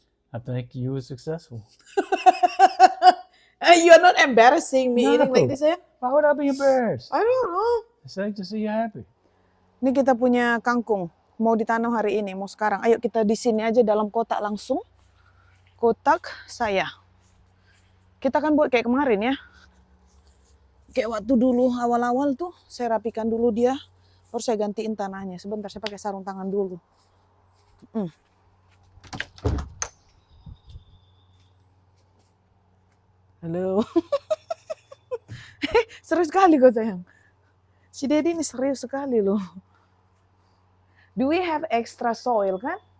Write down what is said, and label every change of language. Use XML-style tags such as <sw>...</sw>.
<en>I think you were successful. You are not embarrassing me eating like this ya? Why would I be embarrassed? I don't know. It's like to see you happy.</en> <id>Ini kita punya kangkung, mau ditanam hari ini, mau sekarang. Ayo kita di sini aja dalam kotak langsung. Kotak saya. Kita kan buat kayak kemarin ya. Kayak waktu dulu awal-awal tuh saya rapikan dulu dia. Baru saya gantiin tanahnya. Sebentar saya pakai sarung tangan dulu. Halo. Serius sekali kok sayang. Si Daddy ini serius sekali loh.</id> <en>Do we have extra soil kan?</en>